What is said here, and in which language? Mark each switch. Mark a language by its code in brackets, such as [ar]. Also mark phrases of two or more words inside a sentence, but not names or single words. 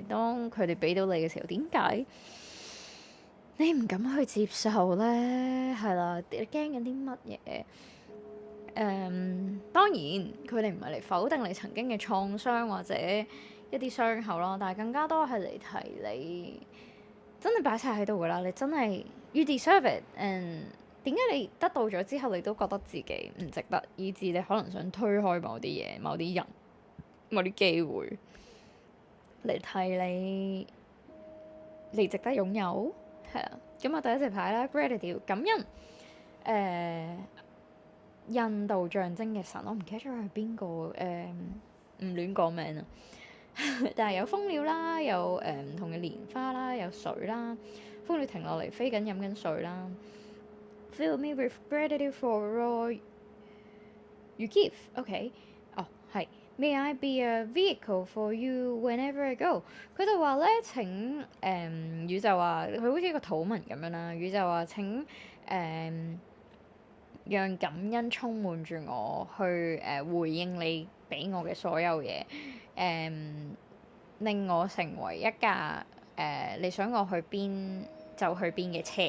[yue] 當佢哋俾到你嘅時候，點解你唔敢去接受咧？係啦，你驚緊啲乜嘢？當然佢哋唔係嚟否定你曾經嘅創傷或者一啲傷口咯，但係更加多係嚟提你真係擺晒喺度噶啦，你真係 [en] you deserve it。 [yue] 點解你得到咗之後，你都覺得自己唔值得，以至你可能想推開某啲嘢、某啲人、某啲機會嚟提你值得擁有。係啊，咁啊第一隻牌啦 Gratitude 感恩。印度象徵嘅神，我唔記得咗佢係邊個，唔亂講名啊。但係有蜂鳥啦，有唔同嘅蓮花啦，有水啦，蜂鳥停落嚟飛緊飲緊水啦。 [en] Fill me with gratitude for all you give。 [yue] OK，係。 [en] May I be a vehicle for you whenever I go。 [yue] 佢就話咧，請宇宙話佢好似一個土文咁樣啦。宇宙話請讓感恩充滿住我，去回應你俾我嘅所有嘢，令我成為一架你想我去邊就去邊嘅車。